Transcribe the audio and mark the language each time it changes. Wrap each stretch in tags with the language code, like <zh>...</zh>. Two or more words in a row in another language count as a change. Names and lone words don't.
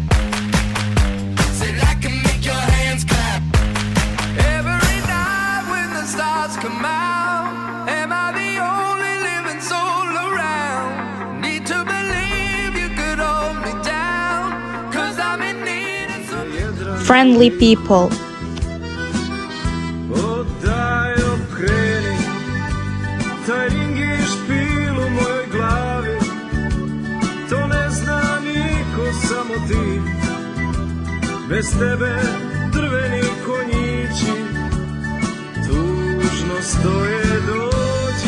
<en>Said I can make your hands clap. Every night when the stars come out, am I the only living soul around? Need to believe you could hold me down, cause I'm in need of some Friendly people.</en> <sr>Daj okreni, taj ring je špil u mojoj glavi. To ne zna niko, samo ti. Bez tebe drveni konjići tužno stoje, dođi.</sr>